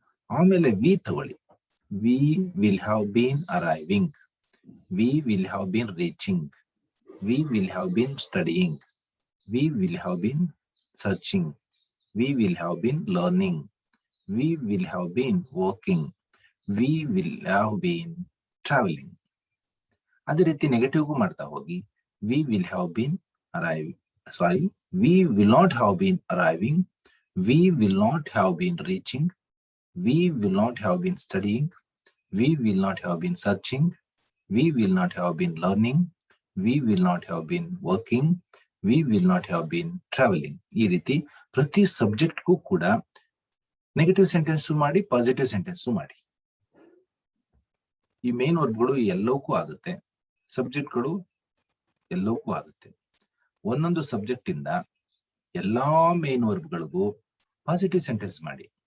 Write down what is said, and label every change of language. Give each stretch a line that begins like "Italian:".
Kannada: ಆಮೇಲೆ ವಿ ತಗೊಳ್ಳಿ.
English: We will have been arriving, we will have been reaching, we will have been studying, we will have been searching, we will have been learning, we will have been working, we will have been traveling.
Kannada: ಅದೇ ರೀತಿ negative ಮಾಡ್ತಾ ಹೋಗಿ.
English: we will have been we will not have been arriving, we will not have been reaching, we will not have been studying, we will not have been searching, we will not have been learning, we will not have been working, we will not have been traveling.
Kannada: ಈ ರೀತಿ ಪ್ರತಿ ಸಬ್ಜೆಕ್ಟ್ಗೂ ಕೂಡ negative sentence ಮಾಡಿ, positive sentence ಮಾಡಿ. ಈ main ವರ್ಬ್ಗಳು ಎಲ್ಲವಕ್ಕೂ ಆಗುತ್ತೆ, ಸಬ್ಜೆಕ್ಟ್ಗಳು ಎಲ್ಲವಕ್ಕೂ ಆಗುತ್ತೆ. ಒಂದೊಂದು ಸಬ್ಜೆಕ್ಟ್ ಇಂದ ಎಲ್ಲಾ ಮೇನ್ ವರ್ಬ್ಗಳಿಗೂ ಪಾಸಿಟಿವ್ ಸೆಂಟೆನ್ಸ್ ಮಾಡಿ.